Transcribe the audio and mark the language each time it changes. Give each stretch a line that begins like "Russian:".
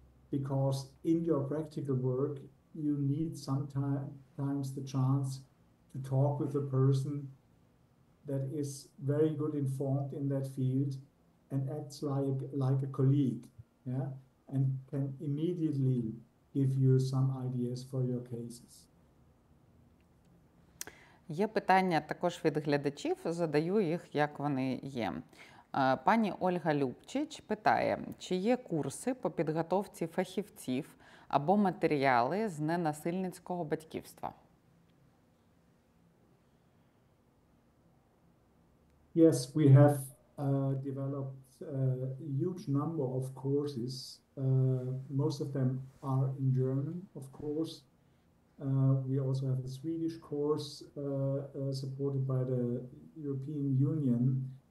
English: because in your practical work, you need sometimes the chance to talk with a person that is very good informed in that field and acts like a colleague, yeah, and can immediately give you some ideas for your cases.
Ukrainian: Є питання також від глядачів, задаю їх, як вони є. Пані Ольга Любчич питає, чи є курси по підготовці фахівців або матеріали з ненасильницького батьківства?
English: Yes, we have developed a huge number of courses. Most of them are in German, of course. We also have a Swedish course supported by the European Union.